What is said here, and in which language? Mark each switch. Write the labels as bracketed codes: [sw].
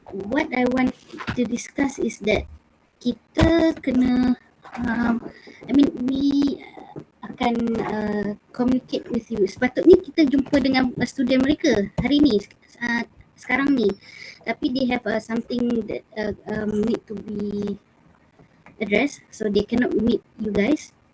[en] What I want to discuss is that [ms] kita kena [en] we akan communicate with you. [ms] Sepatutnya kita jumpa dengan student mereka hari ni, sekarang ni. [en] Tapi they have something that need to be address, so they cannot meet you guys.